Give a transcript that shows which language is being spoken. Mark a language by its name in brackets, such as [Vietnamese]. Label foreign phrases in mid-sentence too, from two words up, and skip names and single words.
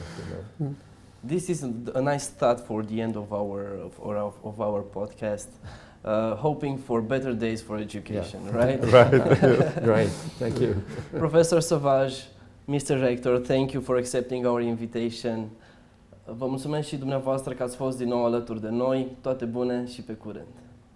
[English] This is a nice thought for the end of our podcast. Hoping for better days for education, right? Right. Great. Thank you. Professor Sauvage, Mr. Rector, thank you for accepting our invitation. [Romanian] Vă mulțumesc și dumneavoastră că ați fost din nou alături de noi. Toate bune și pe curând!